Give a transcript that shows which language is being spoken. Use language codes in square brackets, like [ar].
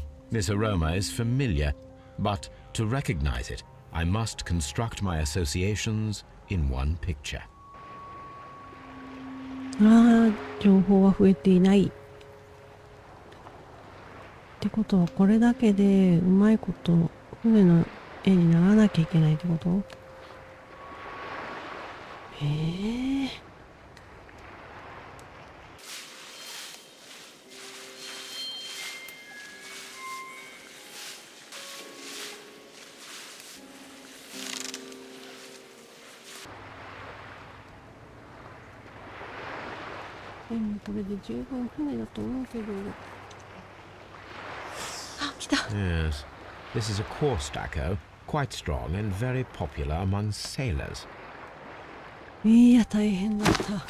[en] This aroma is familiar, but to recognize it, I must construct my associations in one picture. [ja] ああ、情報は増えていない。ってことはこれだけでうまいこと船の絵にならなきゃいけないってこと？へえ。でもこれで十分船だと思うけど。あ、来た。 [en] Yes, this is a core stucco, quite strong and very popular among sailors. [ja] いや、大変だった。